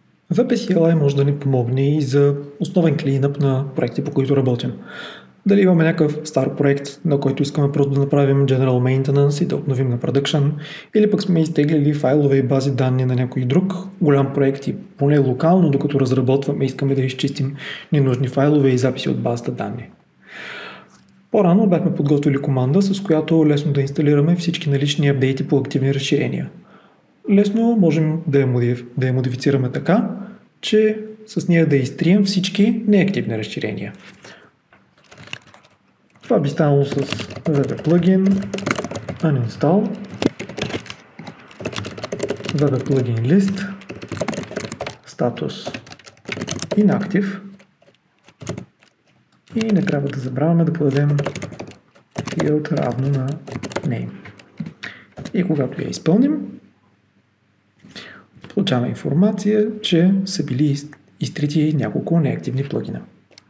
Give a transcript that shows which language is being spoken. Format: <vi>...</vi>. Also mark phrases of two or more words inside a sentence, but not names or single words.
<bg>VP CLI може да ни помогне и за основен клинъп на проекти, по които работим. Дали имаме някакъв стар проект, на който искаме просто да направим</bg> <en>general maintenance</en> <bg>и да обновим на production, или пък сме изтеглили файлове и бази данни на някой друг голям проект и поне локално, докато разработваме, искаме да изчистим ненужни файлове и записи от базата данни. По-рано бяхме подготвили команда, с която лесно да инсталираме всички налични апдейти по активни разширения. Лесно можем да я модифицираме така, че с нея да изтрием всички неактивни разширения. Това би станало с</bg> <en>wp plugin uninstall, wp plugin list,</en> <bg>статус inactive и не трябва да забравяме да подадем field равно на name. И когато я изпълним, получаваме информация, че са били изтрити няколко неактивни плагина.</bg>